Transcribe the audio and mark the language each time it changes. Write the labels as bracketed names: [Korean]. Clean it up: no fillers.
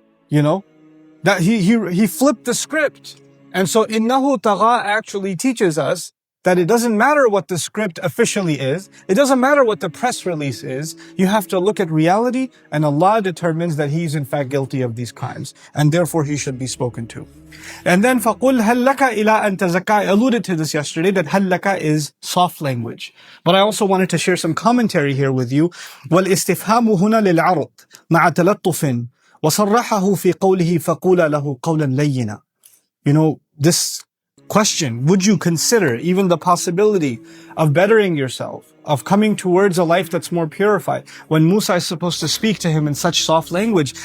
[English] That he flipped the script. And so innahu tagha actually teaches us that it doesn't matter what the script officially is. It doesn't matter what the press release is. You have to look at reality, and Allah determines that he's in fact guilty of these crimes, and therefore he should be spoken to. And then [Arabic] فَقُلْ هَلْ لَكَ إِلَىٰ أَن تَزَكَّىٰ. [English] I alluded to this yesterday, that [Arabic] هَلْ لَكَ [English] is soft language. But I also wanted to share some commentary here with you. [Arabic] وَالْإِسْتِفْهَامُ هُنَا لِلْعَرْضِ مَعَ تَلَطُّفٍ وَصَرَّحَهُ فِي قَوْلِهِ فَقُولَ لَهُ قَوْلًا لَيِّنًا. [English] This question, would you consider even the possibility of bettering yourself, of coming towards a life that's more purified, when Musa is supposed to speak to him in such soft language?